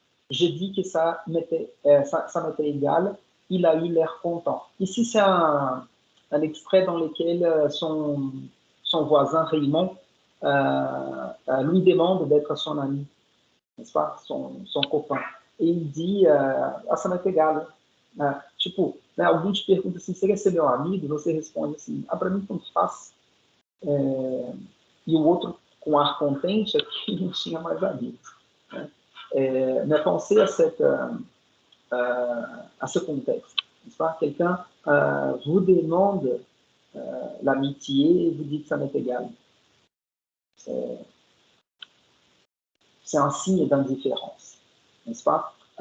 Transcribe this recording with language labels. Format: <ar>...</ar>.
<fr>J'ai dit que ça m'était égal. Il a eu l'air content. Ici, c'est un extrait dans lequel son voisin Raymond lui demande d'être son ami, n'est-ce pas, son copain. E il dit, ça m'est égal.</fr> <pt>Tipo, né, alguém te pergunta assim, você quer ser meu amigo? Você responde assim, para mim tanto faz. E o outro, com ar contente, é que não tinha mais amigos. Né?</pt> <fr>Mais pensez à ce contexte. N'est-ce pas? Quelqu'un vous demande l'amitié et vous dites que ça m'est égal. C'est un signe d'indifférence, n'est-ce pas?</fr>